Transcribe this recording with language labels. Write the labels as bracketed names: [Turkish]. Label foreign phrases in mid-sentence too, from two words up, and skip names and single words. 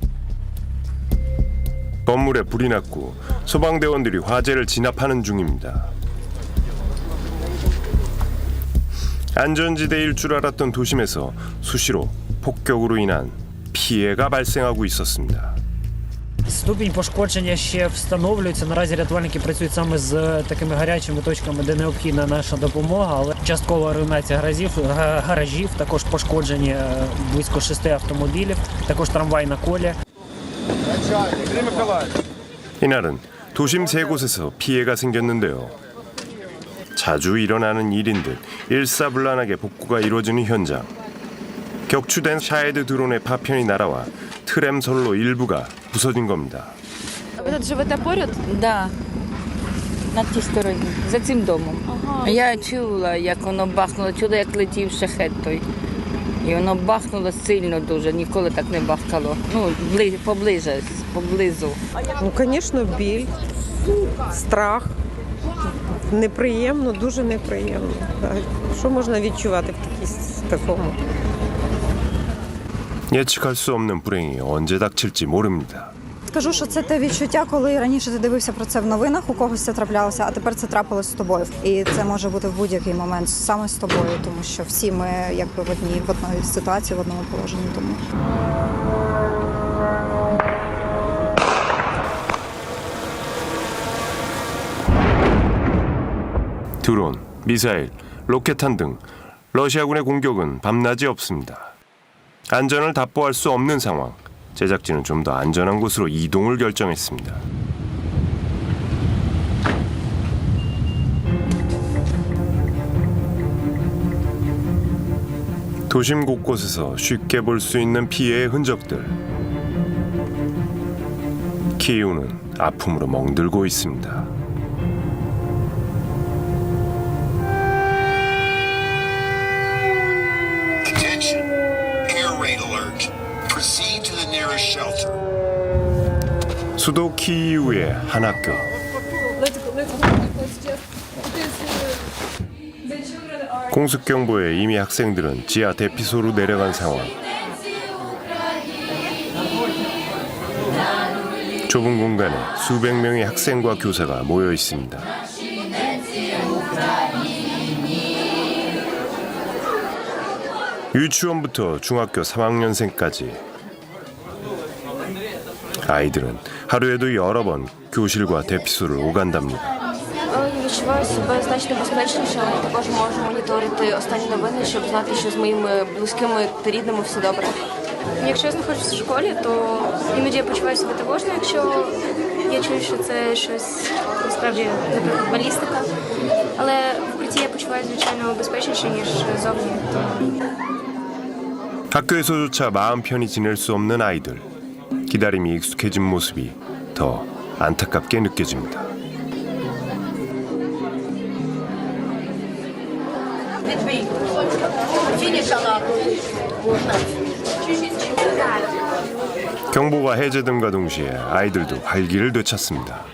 [Korean] 건물에 불이 났고 소방대원들이 화재를 진압하는 중입니다. 안전지대일 줄 알았던 도심에서 수시로 폭격으로 인한 피해가 발생하고 있었습니다. [Ukrainian] Ступінь пошкодження ще встановлюється. Наразі рятувальники працюють саме з такими гарячими точками, де необхідна наша допомога, але часткова руйнація гаражів, також пошкоджені близько 6 автомобілів, також трамвай на колі. [Korean] 이날은 도심 세 곳에서 피해가 생겼는데요. 자주 일어나는 일인 듯 일사불란하게 복구가 이루어지는 현장. 격추된 샤헤드 드론의 파편이 날아와 트램솔로 일부가 부서진 겁니다. [Ukrainian] Ви тут живете поряд? Да, на тій стороні, за цим домом. Ага. Я чула, як воно бахнуло, чула, як летів шахет той. І воно бахнуло сильно дуже, ніколи так не бахкало. Ну, поблизу. Ну, звісно, біль, страх. Неприємно, дуже неприємно. Так. Що можна відчувати в такому? [Korean] 예측할 수 없는 불행이 언제 닥칠지 모릅니다. [Ukrainian] Скажу, що це те відчуття, коли раніше ти дивився про це в новинах, у когось це траплялося, а тепер це трапилось з тобою. І це може бути в будь-який момент саме з тобою, тому що всі ми якби в одній ситуації, в одному положенні. Тому. [Korean] 드론, 미사일, 로켓탄 등 러시아군의 공격은 밤낮이 없습니다. 안전을 답보할 수 없는 상황. 제작진은 좀 더 안전한 곳으로 이동을 결정했습니다. 도심 곳곳에서 쉽게 볼 수 있는 피해의 흔적들. 키이우는 아픔으로 멍들고 있습니다. [English] Attention, air raid alert. Proceed to the nearest shelter. [Korean] 수도 키이우의 한 학교. 공습 경보에 이미 학생들은 지하 대피소로 내려간 상황. 좁은 공간에 수백 명의 학생과 교사가 모여 있습니다. 유치원부터 중학교 3학년생까지 아이들은 하루에도 여러 번 교실과 대피소를 오간답니다. [Ukrainian] Відчуваю себе значно безпечніше, але також можу моніторити останні новини, щоб знати, що з моїми близькими та рідними все добре. Якщо я знаходжусь в школі, то іноді я почуваю себе тривожно, якщо я чую, що це щось насправді, наприклад, балістика. Але в укритті я почуваю, звичайно, безпечніше, ніж зовні. [Korean] 학교에서조차 마음 편히 지낼 수 없는 아이들. 기다림이 익숙해진 모습이 더 안타깝게 느껴집니다. 경보가 해제됨과 동시에 아이들도 활기를 되찾습니다.